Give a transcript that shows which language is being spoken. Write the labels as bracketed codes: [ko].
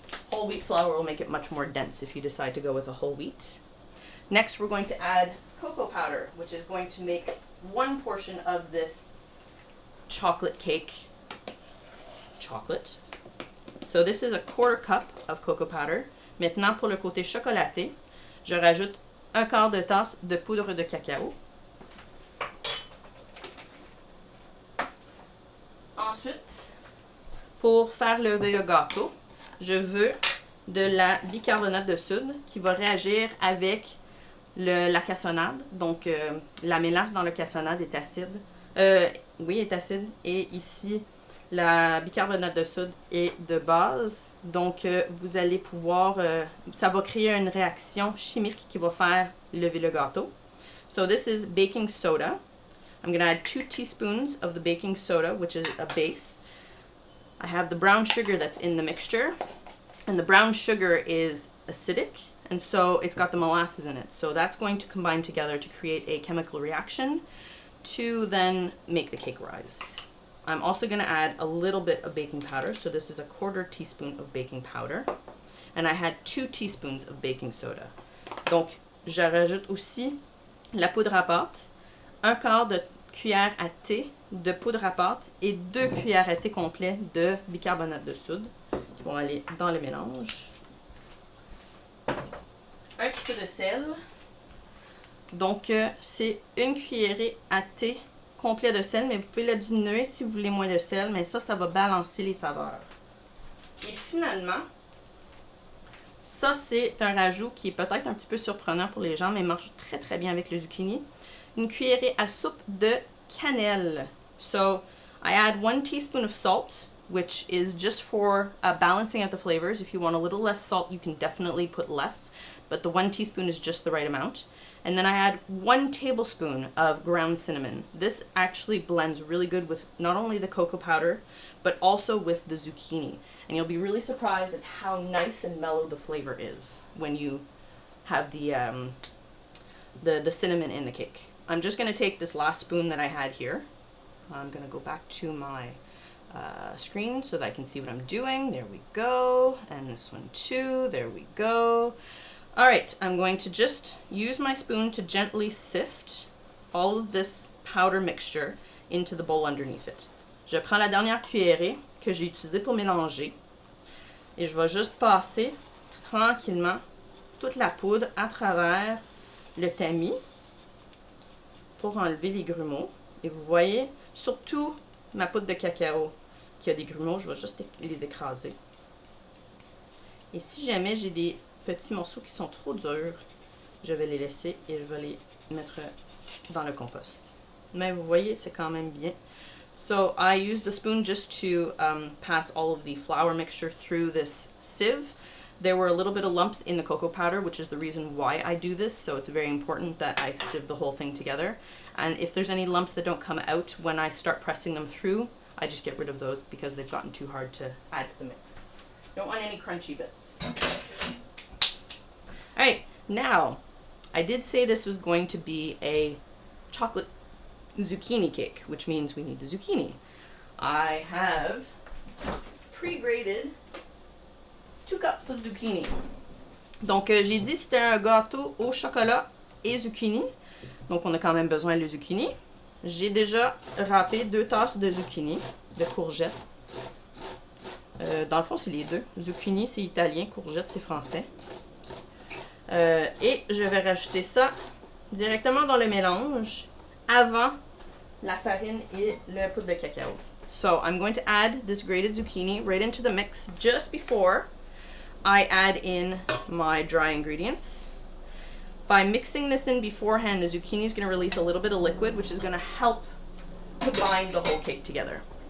[en] Whole wheat flour will make it much more dense if you decide to go with a whole wheat. Next, we're going to add cocoa powder, which is going to make 1 portion of this chocolate cake chocolate. So this is a 1/4 cup of cocoa powder. [fr] Maintenant, pour le côté chocolaté, je rajoute 1/4 de tasse de poudre de cacao. Ensuite, pour faire lever le gâteau, je veux de la bicarbonate de soude qui va réagir avec la cassonade. Donc, la mélasse dans le cassonade est acide. Oui, est acide. Et ici, la bicarbonate de soude est de base. Donc, vous allez pouvoir... ça va créer une réaction chimique qui va faire lever le gâteau. [en] So, this is baking soda. I'm going to add 2 teaspoons of the baking soda, which is a base. I have the brown sugar that's in the mixture. And the brown sugar is acidic. And so, it's got the molasses in it. So, that's going to combine together to create a chemical reaction to then make the cake rise. I'm also going to add a little bit of baking powder. So this is a 1/4 teaspoon of baking powder. And I had 2 teaspoons of baking soda. [fr] Donc, je rajoute aussi la poudre à pâte, 1/4 de cuillère à thé de poudre à pâte et 2 cuillères à thé complets de bicarbonate de soude qui vont aller dans le mélange. Un petit peu de sel. Donc, c'est 1 cuillerée à thé complet de sel, mais vous pouvez le diminuer si vous voulez moins de sel, mais ça va balancer les saveurs. Et finalement, ça c'est un rajout qui est peut-être un petit peu surprenant pour les gens, mais marche très très bien avec le zucchini. Une cuillerée à soupe de cannelle. [en] So, I add 1 teaspoon of salt, which is just for balancing out the flavors. If you want a little less salt, you can definitely put less, but the 1 teaspoon is just the right amount. And then I add 1 tablespoon of ground cinnamon. This actually blends really good with not only the cocoa powder, but also with the zucchini. And you'll be really surprised at how nice and mellow the flavor is when you have the cinnamon in the cake. I'm just going to take this last spoon that I had here. I'm going to go back to my screen so that I can see what I'm doing. There we go. And this one too. There we go. Alright, I'm going to just use my spoon to gently sift all of this powder mixture into the bowl underneath it. [fr] Je prends la dernière cuillerée que j'ai utilisée pour mélanger et je vais juste passer tranquillement toute la poudre à travers le tamis pour enlever les grumeaux. Et vous voyez, surtout ma poudre de cacao qui a des grumeaux, je vais juste les écraser. Et si jamais j'ai des petits morceaux qui sont trop durs, je vais les laisser et je vais les mettre dans le compost. Mais vous voyez, c'est quand même bien. [en] So I use the spoon just to pass all of the flour mixture through this sieve. There were a little bit of lumps in the cocoa powder, which is the reason why I do this, so it's very important that I sieve the whole thing together. And if there's any lumps that don't come out when I start pressing them through, I just get rid of those because they've gotten too hard to add to the mix. Don't want any crunchy bits. Alright, now, I did say this was going to be a chocolate zucchini cake, which means we need the zucchini. I have pre-grated 2 cups of zucchini. [fr] Donc, j'ai dit que c'était un gâteau au chocolat et zucchini. Donc, on a quand même besoin de zucchini. J'ai déjà râpé 2 tasses de zucchini, de courgettes. Dans le fond, c'est les deux. Zucchini, c'est italien, courgette, c'est français. Et je vais rajouter ça directement dans le mélange avant la farine et le poudre de cacao. [en] So, I'm going to add this grated zucchini right into the mix just before I add in my dry ingredients. By mixing this in beforehand, the zucchini is going to release a little bit of liquid, which is going to help to bind the whole cake together.